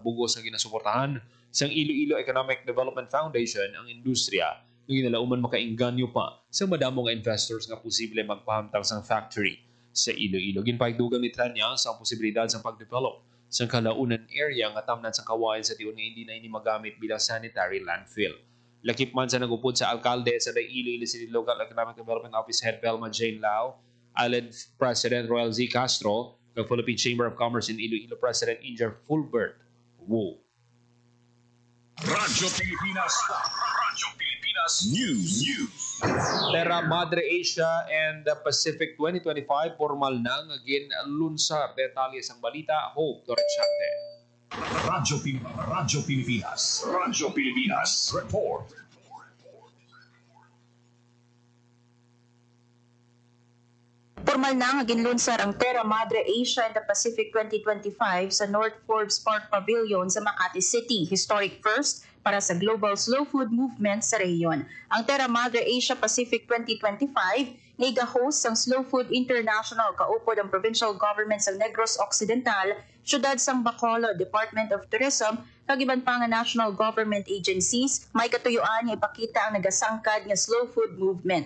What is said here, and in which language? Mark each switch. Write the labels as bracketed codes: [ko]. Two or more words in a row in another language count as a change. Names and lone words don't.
[hil] Bugos ang ginasuportahan sang Iloilo Economic Development Foundation ang industriya nga ginalauman makainganyo pa sa madamo nga investors nga posible magpahamtang sang factory sa Iloilo. Ginpaigdugang ni Treñas ang posibilidad sa pagdevelop sa kalaunan area nga tamnan sa kawayan sa tiyon nga hindi na ini magamit bilang [en] sanitary landfill. [hil] Lakip man sa nagupod sa alkalde sa Iloilo City Local Economic Development Office Head Belma Jane Lau, Allied President Royal Z. Castro, ng Philippine Chamber of Commerce in Iloilo President Inger Fulbert Wu. Radyo Pilipinas News. Terra Madre Asia and the Pacific 2025 formal nang ginlunsar. Detalye sang balita, Hope Dorechante. Radyo Pilipinas Report. Formal na nga ginlunsar ang Terra Madre Asia and the Pacific 2025 sa North Forbes Park Pavilion sa Makati City, [en] historic first [hil] para sa [en] global slow food movement [hil] sa rehiyon. Ang Terra Madre Asia Pacific 2025 nag-host ang Slow Food International kaupod ang [en] provincial government [hil] sa Negros Occidental, syudad sang Bacolod, Department of Tourism, kag iban pa nga [en] national government agencies. [hil] May katuyuan nga ipakita ang nagasangkad nga [en] slow food movement.